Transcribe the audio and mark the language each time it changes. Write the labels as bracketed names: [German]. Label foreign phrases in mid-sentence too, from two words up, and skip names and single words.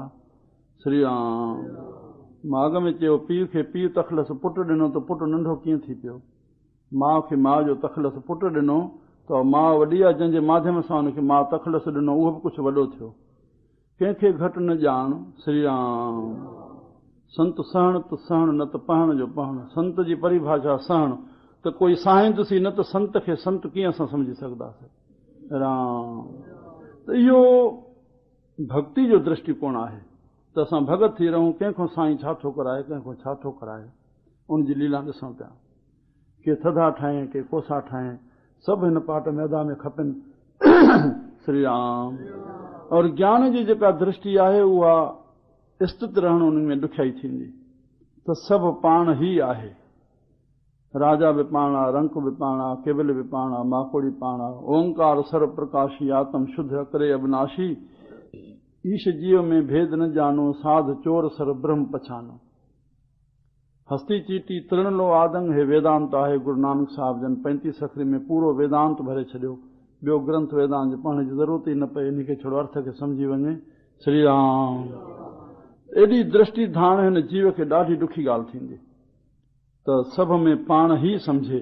[Sindhi] श्री राम। मां अॻ में चयो, पीउ खे पीउ तखलस पुटु ॾिनो त पुटु नंढो कीअं थी पियो। माउ खे माउ जो तखलस पुटु ॾिनो त माउ वॾी आहे, जंहिंजे माध्यम सां हुनखे माउ तखलस ॾिनो उहो बि कुझु वॾो थियो। कंहिंखे घटि न ॼाण। श्री राम। संत सहण त सहण, न त पहण जो पहण। संत जी परिभाषा सहण, त कोई साईंदुसि न त संत खे संत कीअं असां सम्झी सघंदासीं। राम। त इहो भक्ति जो दृष्टिकोण आहे त असां भगत थी रहूं। कंहिंखो साईं छा थो कराए, कंहिंखो छा थो कराए, उनजी लीला ॾिसूं पिया। के थधा ठाहे, के कोसा ठाहे, सभु हिन पाट मैदा में खपनि। श्री राम। और ज्ञान जी जेका दृष्टि आहे उहा स्थित रहण, उनमें ॾुखियाई थींदी। त सभु पाण ई आहे। राजा बि पाण आहे, रंक बि पाण आहे, केवल बि पाण आहे, माकोड़ी पाण आहे। ओंकार सर्व प्रकाशी, आत्म शुद्ध करे अविनाशी। ईश जीव में भेद न जानो, साध चोर सर ब्रह्म पछानो। हस्ती चीटी तृण लो आदंग, हे वेदांत आहे गुरु नानक साहिब जन 35 अखरी में पूरो वेदांत भरे छॾियो। ॿियो ग्रंथ वेदांत पढ़ण जी ज़रूरत ई न पए, इन खे छड़ो अर्थ खे सम्झी वञे। श्री राम। एॾी दृष्टि धाण हिन जीव खे ॾाढी ॾुखी ॻाल्हि थींदी त सभ में पाण ई सम्झे।